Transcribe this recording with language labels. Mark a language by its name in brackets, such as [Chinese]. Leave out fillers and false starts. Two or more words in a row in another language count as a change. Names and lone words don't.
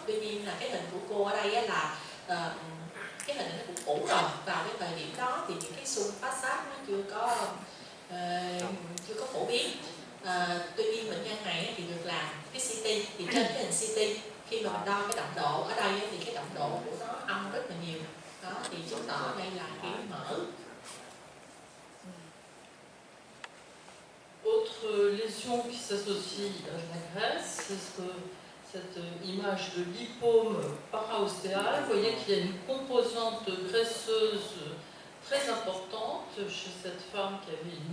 [Vietnamese] Tuy nhiên là cái hình của cô ở đây á, là cái hình nó cũng cũ rồi, vào cái thời điểm đó thì những cái xung phát sát nó chưa có phổ biến. Tuy nhiên bệnh nhân này thì được làm cái CT, thì trên cái hình CT khi mà mình đo cái đậm độ ở đây thì cái đậm độ của nó âm rất là nhiều, đó thì chứng tỏ đây là cái mỡ. [French] Autre lésion qui s'associe à la graisse, c'est cette image de lipome paraostéal. Vous voyez qu'il y a une composante graisseuse très importante chez cette femme qui avait une